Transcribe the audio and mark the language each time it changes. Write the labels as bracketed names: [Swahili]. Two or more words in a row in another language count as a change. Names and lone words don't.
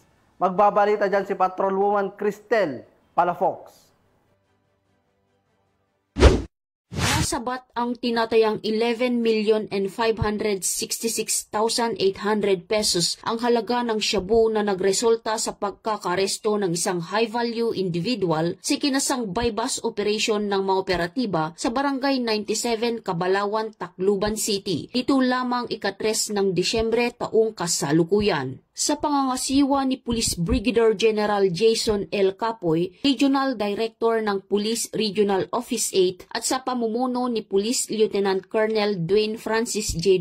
[Filipino] Magbabalita dyan si Patrolwoman Cristel Palafox. Nasabat ang tinatayang 11,566,800 pesos ang halaga ng shabu na nagresulta sa pagkakaresto ng isang [English] high-value individual [Filipino] sa kinasang [English] bypass operation [Filipino] ng mga operatiba sa Barangay 97, Cabalawan, Tacloban City. Ito lamang ika-3 ng Disyembre taong kasalukuyan. Sa pangangasiwa ni Police Brigadier General Jason L. Capoy, [English] Regional Director [Filipino] ng Police Regional Office 8, at sa pamumuno ni Police Lieutenant Colonel Dwayne Francis J.